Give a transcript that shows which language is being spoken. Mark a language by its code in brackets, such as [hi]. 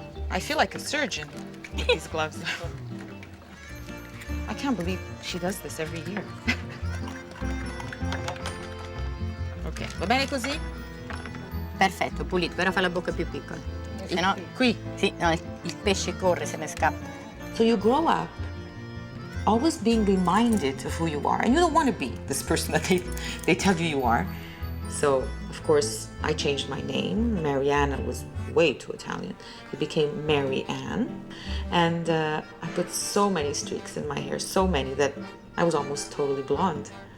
[en] I feel like a surgeon with these gloves. I can't believe she does this every year. [it] Ok, va bene così? Perfetto, pulito, però fa la bocca più piccola. Se no, Qui. sì, no, il pesce corre, se ne scappa. [en] So you grow up always being reminded of who you are, and you don't want to be this person that they tell you are. So, of course, I changed my name. Mariana was way too Italian. It became Mary Ann. And I put so many streaks in my hair, so many that I was almost totally blonde.